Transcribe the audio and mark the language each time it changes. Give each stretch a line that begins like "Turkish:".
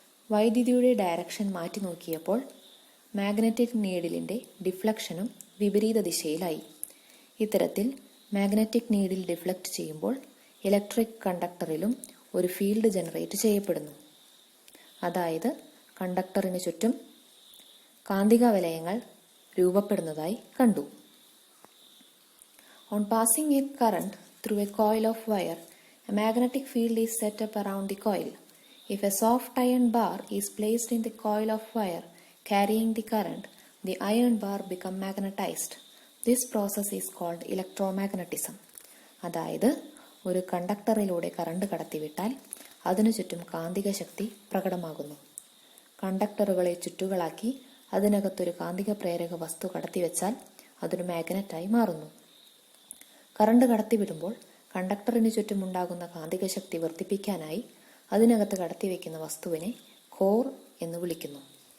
Malayalam: വൈദ്യുതിയുടെ ഡയറക്ഷൻ മാറ്റി നോക്കിയപ്പോൾ മാഗ്നറ്റിക് നീഡിലിന്റെ ഡിഫ്ലക്ഷനും വിപരീത ദിശയിലായി. ഇത്തരത്തിൽ മാഗ്നറ്റിക് നീഡിൽ ഡിഫ്ലക്ട് ചെയ്യുമ്പോൾ ഇലക്ട്രിക് കണ്ടക്ടറിലും ഒരു ഫീൽഡ് ജനറേറ്റ് ചെയ്യപ്പെടുന്നു. അതായത് കണ്ടക്ടറിന് ചുറ്റും കാന്തിക വലയങ്ങൾ രൂപപ്പെടുന്നതായി കണ്ടു.
English: On passing a current through a coil of wire, a magnetic field is set up around the coil. If a soft iron bar is placed in the coil of wire carrying the current, the iron bar becomes magnetized. This process is called electromagnetism.
Malayalam: അതായത് ഒരു കണ്ടക്ടറിലൂടെ current കടത്തിവിട്ടാൽ അതിനു ചുറ്റും കാന്തിക ശക്തി പ്രകടമാകുന്നു. കണ്ടക്ടറുകളെ ചുറ്റുകളാക്കി അതിനകത്തൊരു കാന്തിക പ്രേരക വസ്തു കടത്തിവെച്ചാൽ അതൊരു മാഗ്നറ്റായി മാറുന്നു. കറണ്ട് കടത്തിവിടുമ്പോൾ കണ്ടക്ടറിന് ചുറ്റുമുണ്ടാകുന്ന കാന്തിക ശക്തി വർദ്ധിപ്പിക്കാനായി അതിനകത്ത് കടത്തിവെക്കുന്ന വസ്തുവിനെ കോർ എന്ന് വിളിക്കുന്നു.